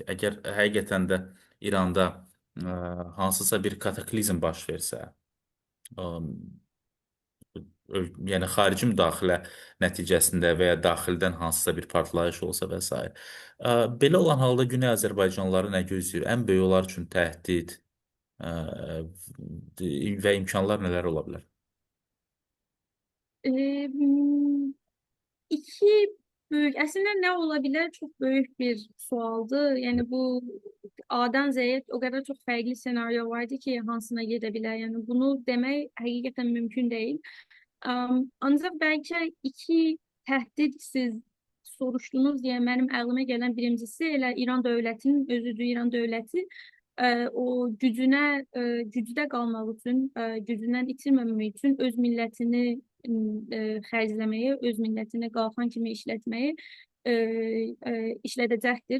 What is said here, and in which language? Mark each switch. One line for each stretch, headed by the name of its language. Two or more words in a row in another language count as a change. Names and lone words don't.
Azerbaijani: Əgər həqiqətən də İranda hansısa bir kataklizm baş versə, ə, yəni xarici müdaxilə nəticəsində və ya daxildən hansısa bir partlayış olsa və s. Belə olan halda Güney Azərbaycanlıları nə gözləyir? Ən böyük onlar üçün təhdid ə, və imkanlar nələr ola bilər?
Turkish: Ee, İki büyük, aslında ne olabilir çok büyük bir sualdı. Yani bu A'dan Z'ye o kadar çok farklı senaryo vardı ki hansına gidebilir. Yani bunu demek hakikaten mümkün değil.
Azerbaijani: Ancaq bəlkə iki təhdid siz soruşdunuz deyə mənim ağlıma gələn birincisi elə İran dövlətinin özüdür. İran dövləti o gücdə qalmaq üçün, gücündən itirməmək üçün öz millətini xərcləməyi, öz millətini qalxan kimi işlətməyi işlədəcəkdir.